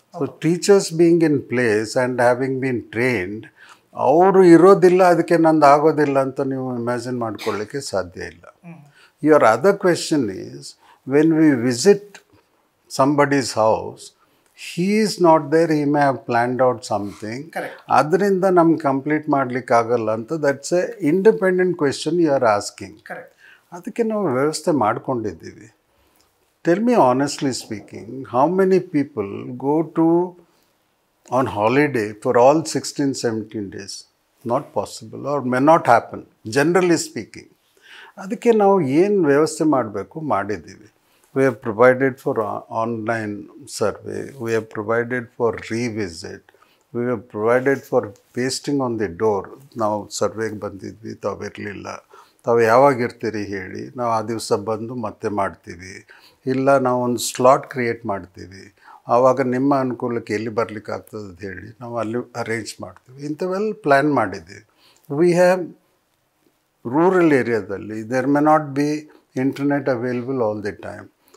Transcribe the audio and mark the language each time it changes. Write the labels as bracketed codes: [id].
[en] So teachers being in place and having been trained, [kn] ಅವರು ಇರೋದಿಲ್ಲ ಅದಕ್ಕೆ ನಂದು ಆಗೋದಿಲ್ಲ ಅಂತ ನೀವು ಇಮ್ಯಾಜಿನ್ ಮಾಡ್ಕೊಳ್ಳಿಕ್ಕೆ ಸಾಧ್ಯ ಇಲ್ಲ. [en] Your other question is, when we visit somebody's house, he is not there, he may have planned out something. [kn] ಅದರಿಂದ ನಮ್ಗೆ ಕಂಪ್ಲೀಟ್ ಮಾಡ್ಲಿಕ್ಕೆ ಆಗಲ್ಲ ಅಂತ. [en] That's a independent question you are asking. [kn] ಅದಕ್ಕೆ ನಾವು ವ್ಯವಸ್ಥೆ ಮಾಡ್ಕೊಂಡಿದ್ದೀವಿ. [en] Tell me honestly speaking, how many people go on holiday for all 16-17 days? Not possible or may not happen, generally speaking. [kn] ಅದಕ್ಕೆ ನಾವು ಏನು ವ್ಯವಸ್ಥೆ ಮಾಡಬೇಕು ಮಾಡಿದ್ದೀವಿ. [en] We have provided for online survey, we have provided for revisit, we have provided for pasting on the door. [kn] ನಾವು ಸರ್ವೆಗೆ ಬಂದಿದ್ವಿ, ತಾವು ಇರಲಿಲ್ಲ, ತಾವು ಯಾವಾಗ ಇರ್ತೀರಿ ಹೇಳಿ, ನಾವು ಆ ದಿವಸ ಬಂದು ಮತ್ತೆ ಮಾಡ್ತೀವಿ. ಇಲ್ಲ ನಾವು ಒಂದು ಸ್ಲಾಟ್ ಕ್ರಿಯೇಟ್ ಮಾಡ್ತೀವಿ, ಆವಾಗ ನಿಮ್ಮ ಅನುಕೂಲಕ್ಕೆ ಎಲ್ಲಿ ಬರಲಿಕ್ಕೆ ಆಗ್ತದೆ ಅಂತ ಹೇಳಿ ನಾವು ಅಲ್ಲಿ ಅರೇಂಜ್ ಮಾಡ್ತೀವಿ. ಇಂಥವೆಲ್ಲ ಪ್ಲ್ಯಾನ್ ಮಾಡಿದ್ದೀವಿ. [en] We have rural ಏರಿಯಾದಲ್ಲಿ there may not be internet available all the time.